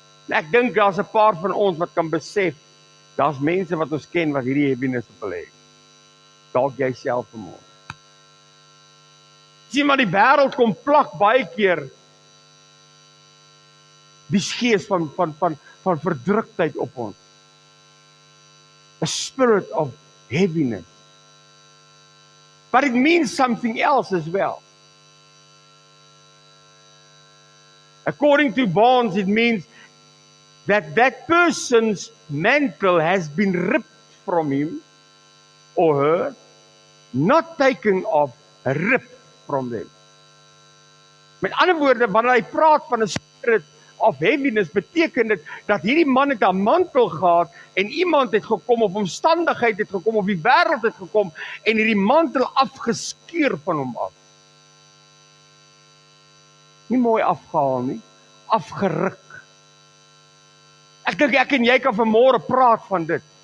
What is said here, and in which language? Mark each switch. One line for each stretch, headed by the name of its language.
Afrikaans: Ek dink daar's 'n paar van ons wat kan besef, daar's mense wat ons ken wat hierdie
English: heaviness
Afrikaans: op hulle het. Dalk jy self vanmôre. Sien maar die wêreld kom plak baie keer die gees van verdruktheid op ons.
English: A spirit of heaviness. But it means something else as well. According to Barnes, it means that that person's mantle has been ripped from him or her, not taken off, ripped from them.
Afrikaans: Met ander woorde, wanneer hy praat van 'n
English: spirit of heaviness,
Afrikaans: beteken dit dat hierdie man het 'n mantel gehad en iemand het gekom of omstandigheid het gekom of die wêreld het gekom en hierdie mantel afgeskeur van hom af. Nie mooi afgehaal nie, afgeruk. Ek dink ek en jy kan vanmôre praat van dit.